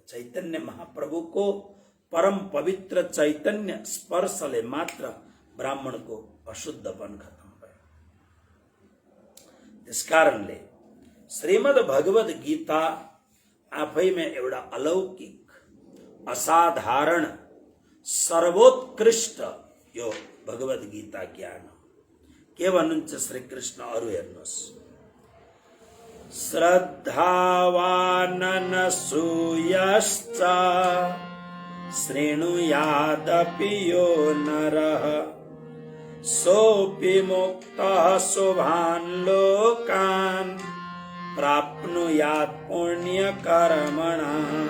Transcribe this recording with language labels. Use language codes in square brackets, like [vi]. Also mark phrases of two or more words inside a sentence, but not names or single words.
[ne] चैतन्य महाप्रभुको परम पवित्र चैतन्य स्पर्शले मात्र ब्राह्मणको अशुद्धपन खत्म भयो। त्यसकारणले श्रीमद् भगवद गीता आफैमा एउटा अलौकिक असाधारण सर्वोत्कृष्ट यो भगवद गीता ज्ञान के भन्नुहुन्छ श्री कृष्ण अरु हेर्नुहोस् [sa] श्रद्धावाननसूयश्च शृणुयादपि यो नरः सोऽपि मुक्तः शुभान् लोकान् प्राप्नुयात् पुण्यकर्मणाम्।